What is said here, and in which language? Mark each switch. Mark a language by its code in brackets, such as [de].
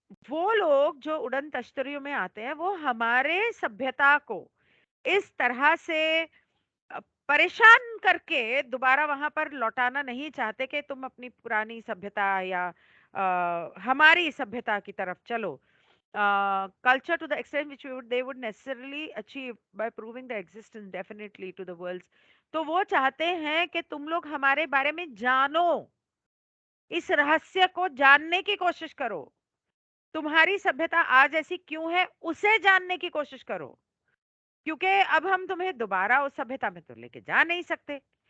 [hi] वो लोग जो उड़न तश्तरियों में आते हैं, वो हमारे सभ्यता को इस तरह से अ, परेशान करके दोबारा वहां पर लौटाना नहीं चाहते कि तुम अपनी पुरानी सभ्यता या हमारी सभ्यता की तरफ चलो. [en] Culture to the extent which they would necessarily achieve by proving the existence definitely to the world. [hi] तो वो चाहते हैं कि तुम लोग हमारे बारे में जानो, इस रहस्य को जानने की कोशिश करो, तुम्हारी सभ्यता आज ऐसी क्यों है उसे जानने की कोशिश करो, क्योंकि अब हम तुम्हें दोबारा उस सभ्यता में तो लेके जा नहीं सकते.